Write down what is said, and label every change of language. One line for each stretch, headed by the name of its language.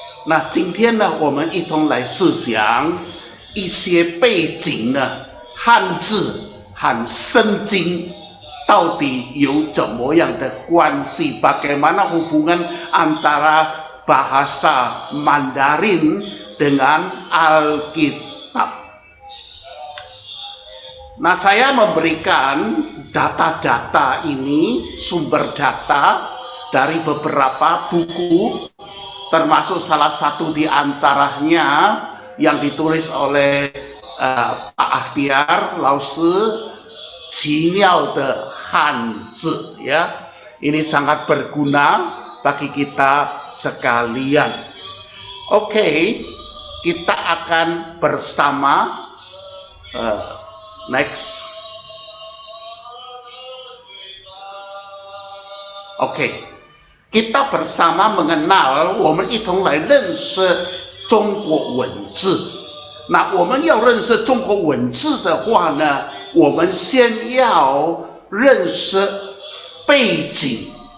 Chinese: 那今天呢，我们一同来思想一些背景呢，汉字和圣经到底有怎么样的关系 ？
Indonesian: Bagaimana hubungan antara bahasa Mandarin dengan Alkitab? Nah, saya memberikan data-data ini, sumber data dari beberapa buku, termasuk salah satu di antaranya yang ditulis oleh Pak Ahtiar, Lause Jiniao de Hanzi, ya. Ini sangat berguna bagi kita sekalian. Oke, kita akan bersama next. Oke, kita bersama mengenal
Chinese: 我们一同来认识中国文字。那我们要认识中国文字的话呢，我们先要认识背景。